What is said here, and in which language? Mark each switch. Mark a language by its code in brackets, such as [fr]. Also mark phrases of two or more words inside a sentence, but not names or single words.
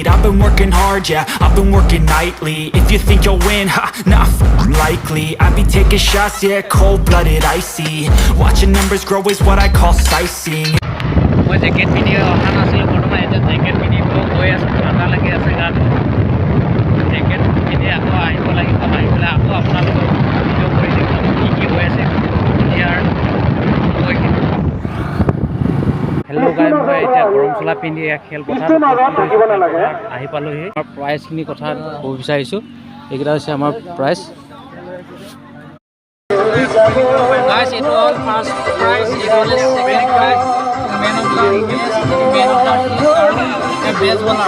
[en] I've been working hard, yeah, I've been working nightly. If you think you'll win, ha, nah, likely. I be taking shots, yeah, cold-blooded, icy. Watching numbers grow is what I call sightseeing. [as] মই জেকেট পিন্ধি অহা নাছিলোঁ, বৰ্তমান এতিয়া জেকেট পিন্ধি গৈ আছোঁ। ঠাণ্ডা লাগি আছে গাত। জেকেট পিন্ধি আকৌ আহিব লাগিব। আহি পেলাই আকৌ আপোনালোকক ভিডিঅ' কৰি দেখুৱাম কি হৈ আছে ইয়াৰ। [en] hello guys, [as] মই এতিয়া গৰম চোলা পিন্ধি খেলপথাৰত আহি পালোহি। আমাৰ প্ৰাইজখিনি কথা ক'ব বিচাৰিছোঁ। এইকেইটা হৈছে আমাৰ প্ৰাইজ। [en] Guys, it all first prize, it all is second prize, man of the match, man of the and best bowler.